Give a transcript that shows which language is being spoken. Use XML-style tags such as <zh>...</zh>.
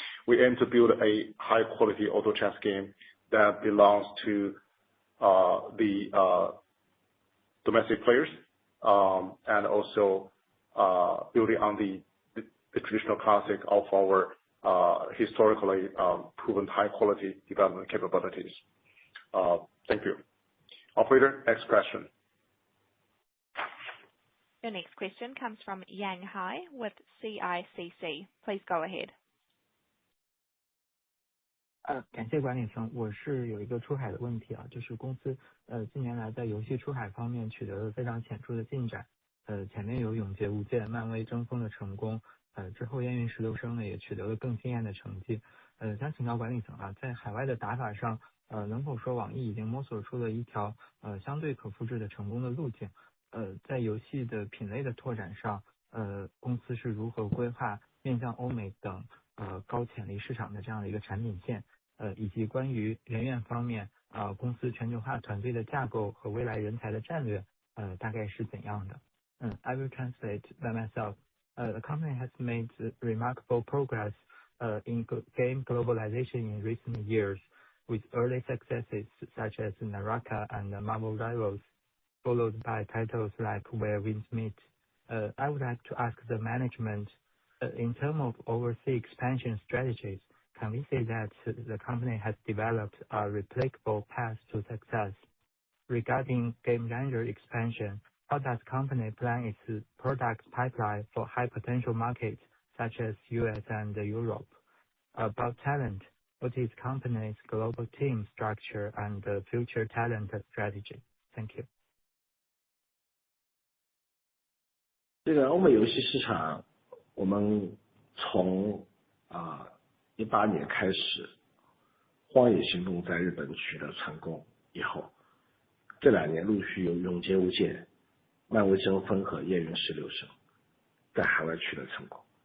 <en>We aim to build a high quality auto chess game that belongs to the domestic players, and also building on the traditional classic of our historically proven high quality development capabilities. Thank you. Operator, next question. Your next question comes from Yang Hai with CICC. Please go ahead.</en> <zh>感谢管理层，我是有一个出海的问题啊，就是公司近年来在游戏出海方面取得了非常显著的进展，前面有永劫无间、漫威争锋的成功，之后烟云16声呢也取得了更惊艳的成绩。想请教管理层啊，在海外的打法上，能否说网易已经摸索出了一条相对可复制的成功的路径？在游戏的品类的拓展上，公司是如何规划面向欧美等高潜力市场的这样的一个产品线？以及关于人员方面，公司全球化团队的架构和未来人才的战略，大概是怎样的？</zh> <en>I will translate by myself. The company has made remarkable progress in game globalization in recent years, with early successes such as Naraka and Marvel Rivals, followed by titles like Where Winds Meet. I would like to ask the management, in terms of overseas expansion strategies, can we say that the company has developed a replicable path to success? Regarding game genre expansion, how does company plan its product pipeline for high potential markets such as US and Europe? About talent, what is company's global team structure and future talent strategy? Thank you.</en> <zh>这个欧美游戏市场，我们从18年开始，荒野行动在日本取得成功以后，这2年陆续有永劫无间、漫威争锋和烟云16声在海外取得成功。</zh>